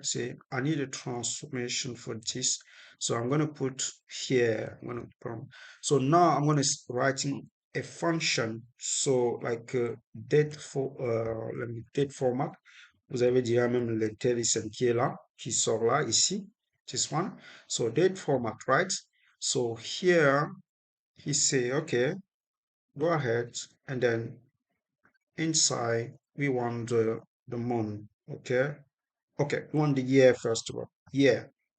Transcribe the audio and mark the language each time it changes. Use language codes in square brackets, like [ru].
[en] Say, I need a transformation for this. So I'm going to put here, so now I'm going to writing a function. So like date format. [fr] Vous avez déjà même l'intelligent qui est là, qui sort là, ici. [en] This one. So date format, right? So here, he say, okay, go ahead, and then inside we want the month. Okay, okay, we want the year first of all. Year.